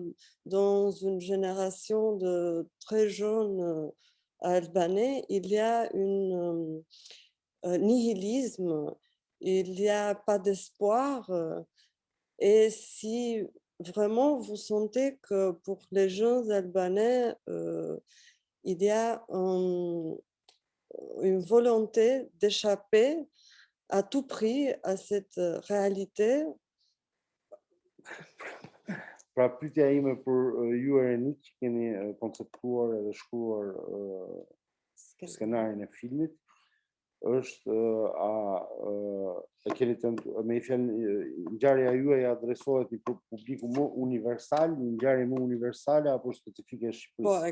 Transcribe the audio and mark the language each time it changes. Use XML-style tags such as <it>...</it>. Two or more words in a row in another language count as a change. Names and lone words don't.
<fr>dans une génération de très jeunes Albanais, il y a un nihilisme, il n'y a pas d'espoir, et si vraiment vous sentez que pour les jeunes Albanais, il y a une volonté d'échapper à tout prix à cette réalité.</fr> <sq>Pra pyetja ime për ju Erenik që keni konceptuar edhe shkruar skenarin e filmit është e keni me një fjalë ngjarja juaj adresohet një publiku më universal, një ngjarje më universale apo specifike e Shqipërisë?</sq>